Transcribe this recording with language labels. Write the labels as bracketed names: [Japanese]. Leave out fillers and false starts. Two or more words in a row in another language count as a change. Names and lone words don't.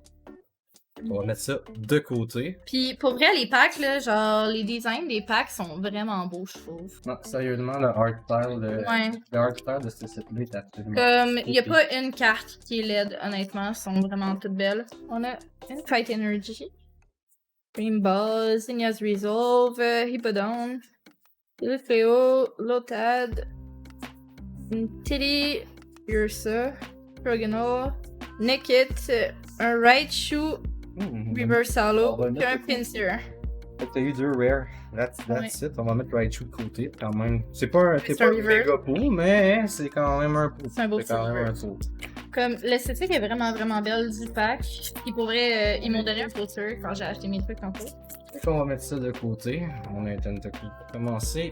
[French] On va mettre ça de côté. Puis, pour vrai, les packs, là, genre, les designs des packs sont vraiment beaux, je trouve. Non, sérieusement, le [English] art style [French] de ce site-là est absolument... Comme, il y a pas une carte qui est laide, honnêtement. Elles sont vraiment toutes belles. On a une Fight Energy, Dream Ball, Zinnia's Resolve, Hippodon, Illucleo, Lotad, Tilly, Ursa, Roggenrola, Nickit, un Raichu, Reverse Holo, puis un Pinsir. Fait que t'as eu deux rares. [English] That's it. [French] On va mettre Raichu de côté quand même. C'est pas un reverse. méga pool, mais c'est quand même un pool. C'est un beau petit reverse. Comme l'esthétique est vraiment vraiment belle du pack. Puis pour vrai, ils m'ont donné un poster quand j'ai acheté mes trucs en fait. Fait qu'on va mettre ça de côté. On a un Tentacruel pour commencer.